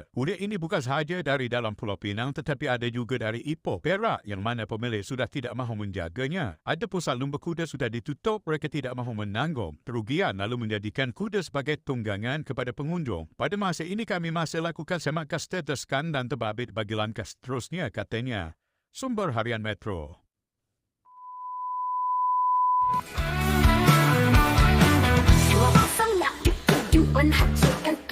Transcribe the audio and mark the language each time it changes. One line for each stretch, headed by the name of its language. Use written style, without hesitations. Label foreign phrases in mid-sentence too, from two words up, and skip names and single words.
Malay: Kuda ini bukan sahaja dari dalam Pulau Pinang tetapi ada juga dari Ipoh, Perak yang mana pemilik sudah tidak mahu menjaganya. Ada pusat lumba kuda sudah ditutup, mereka tidak mahu menanggung kerugian lalu menjadikan kuda sebagai tunggangan kepada pengunjung. Pada masa ini kami masih lakukan semakan status kandang terbabit bagi langkah seterusnya katanya. Sumber Harian Metro.
Vietnamese: Hãy subscribe cho kênh Ghiền Mì Gõ để không bỏ lỡ